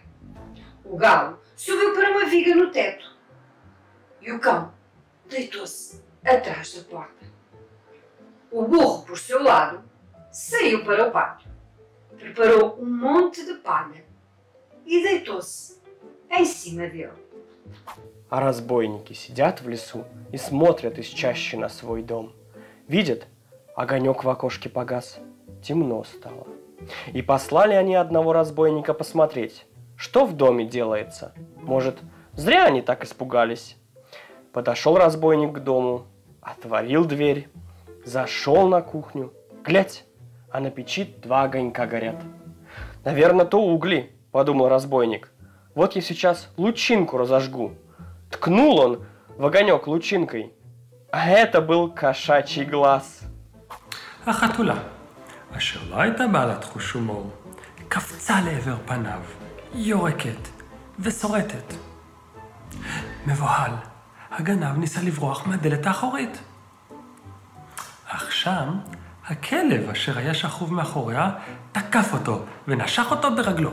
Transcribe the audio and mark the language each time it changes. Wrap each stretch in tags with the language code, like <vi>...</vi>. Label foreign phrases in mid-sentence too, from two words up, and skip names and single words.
<pt>O galo subiu para uma viga no teto e o cão deitou-se atrás da porta. O burro, por seu lado, saiu para o pátio, preparou um monte de palha e deitou-se em cima dele.</pt> <ru>А разбойники сидят в лесу и смотрят из чащи на свой дом. Видят, огонек в окошке погас, темно стало. И послали они одного разбойника посмотреть, что в доме делается. Может, зря они так испугались. Подошел разбойник к дому, отворил дверь, зашел на кухню. Глядь, а на печи 2 огонька горят. Наверное, то угли, подумал разбойник. Вот я сейчас лучинку разожгу. Ткнул он в огонек лучинкой, а это был кошачий глаз.</ru> <he>החתולה, אשר לא הייתה בעלת חוש הומור, קפצה לעבר פניו, יורקת ושורטת. מבוהל, הגנב ניסה לברוח מהדלת האחורית. אך שם, הכלב אשר היה שכוב מאחוריה, תקף אותו ונשך אותו ברגלו.</he>